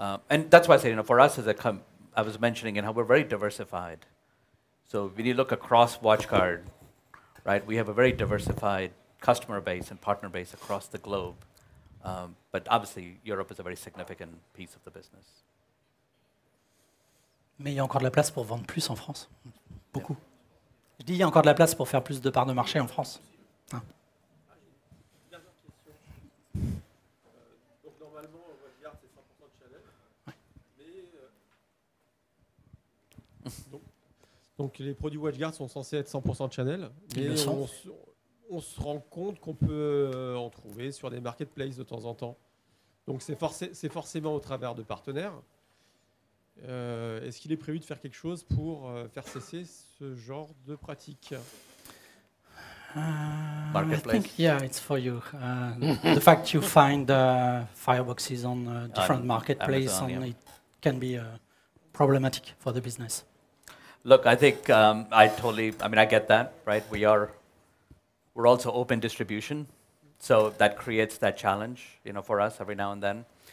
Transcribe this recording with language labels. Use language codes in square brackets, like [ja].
[en] And that's why I say, for us I was mentioning how we're very diversified. So when you look across WatchGuard, right, we have a very diversified customer base and partner base across the globe. But obviously, Europe is a very significant piece of the business. [fr] Mais il y a encore de la place pour vendre plus en France. Beaucoup. Je dis, il y a encore de la place pour faire plus de parts de marché en France. Hein. Donc normalement, WatchGuard, c'est 100% de channel. Mais, donc les produits WatchGuard sont censés être 100% de channel. Mais on se rend compte qu'on peut en trouver sur des marketplaces de temps en temps. Donc c'est forcément au travers de partenaires. Est-ce qu'il est prévu de faire quelque chose pour faire cesser ce genre de pratique? [en] I think, yeah, it's for you. The fact you find fireboxes on different marketplaces, it can be problematic for the business. Look, I think I get that, right? We're also open distribution, so that creates that challenge, for us every now and then.